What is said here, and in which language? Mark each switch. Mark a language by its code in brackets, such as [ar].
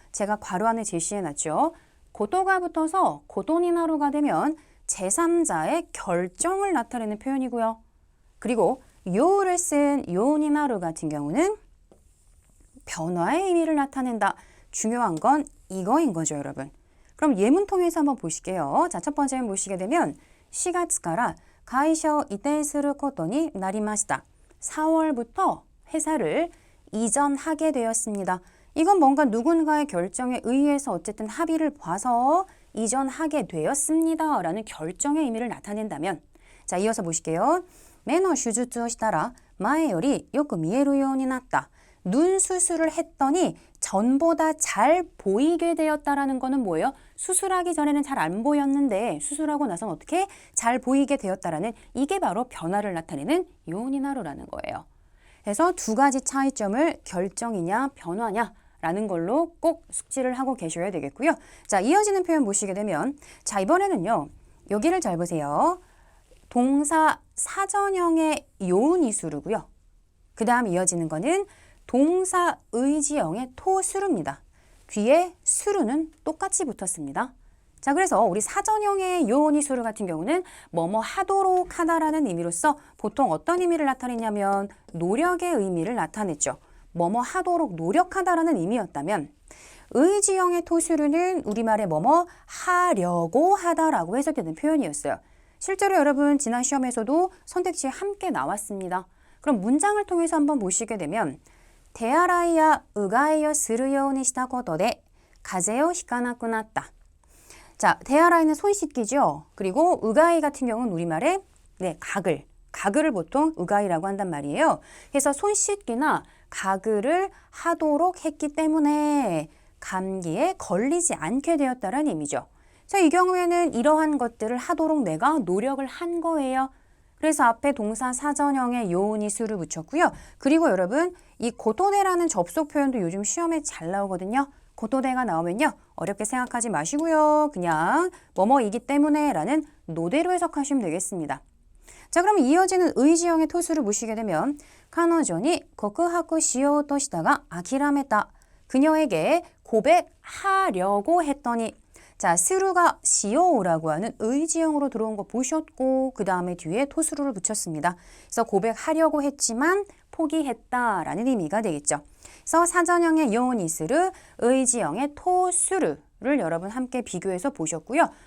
[ko] 제가 괄호 안에 제시해놨죠. 고토가 붙어서 고토니나루가 되면 제3자의 결정을 나타내는 표현이고요. 그리고 요를 쓴 요니나루 같은 경우는 변화의 의미를 나타낸다. 중요한 건 이거인 거죠, 여러분. 그럼 예문 통해서 한번 보실게요. 자, 첫 번째 보시게 되면 [ja] 4月から 会社を移転することになりました. [ko] 4월부터 회사를 이전하게 되었습니다. 이건 뭔가 누군가의 결정에 의해서 어쨌든 합의를 봐서 이전하게 되었습니다. 라는 결정의 의미를 나타낸다면 자, 이어서 보실게요. [ja] 目の手術をしたら前よりよく見えるようになった. [ko] 눈 수술을 했더니 전보다 잘 보이게 되었다라는 거는 뭐예요? 수술하기 전에는 잘 안 보였는데 수술하고 나서는 어떻게 잘 보이게 되었다라는 이게 바로 변화를 나타내는 요니나루라는 거예요. 그래서 두 가지 차이점을 결정이냐 변화냐라는 걸로 꼭 숙지를 하고 계셔야 되겠고요. 자, 이어지는 표현 보시게 되면 자, 이번에는요. 여기를 잘 보세요. 동사 사전형의 요니수르고요. 그 다음 이어지는 거는 동사 의지형의 토수루입니다. 뒤에 수루는 똑같이 붙었습니다. 자, 그래서 우리 사전형의 요니수루 같은 경우는 뭐뭐 하도록 하다라는 의미로서 보통 어떤 의미를 나타내냐면 노력의 의미를 나타냈죠. 뭐뭐 하도록 노력하다라는 의미였다면 의지형의 토수루는 우리말에 뭐뭐 하려고 하다라고 해석되는 표현이었어요. 실제로 여러분 지난 시험에서도 선택지에 함께 나왔습니다. 그럼 문장을 통해서 한번 보시게 되면 [ja] 手洗いやうがいをするようにしたことで風邪をひかなくなった. [ko] 자, 데아라이는 손 씻기죠. 그리고 우가이 같은 경우는 우리말에 가글을 보통 우가이라고 한단 말이에요. 그래서 손 씻기나 가글을 하도록 했기 때문에 감기에 걸리지 않게 되었다는 의미죠. 자, 이 경우에는 이러한 것들을 하도록 내가 노력을 한 거예요. 그래서 앞에 동사 사전형의 요니수를 붙였고요. 그리고 여러분 이 고토데라는 접속 표현도 요즘 시험에 잘 나오거든요. 고토데가 나오면요. 어렵게 생각하지 마시고요. 그냥 뭐뭐이기 때문에 라는 노대로 해석하시면 되겠습니다. 자, 그럼 이어지는 의지형의 토수를 보시게 되면 [ja] 彼女に告白しようとしたが諦めた. [ko] 그녀에게 고백하려고 했더니 자, 스루가 시오라고 하는 의지형으로 들어온 거 보셨고 그 다음에 뒤에 토수루를 붙였습니다. 그래서 고백하려고 했지만 포기했다라는 의미가 되겠죠. 그래서 사전형의 요니스루, 의지형의 토수루를 여러분 함께 비교해서 보셨고요.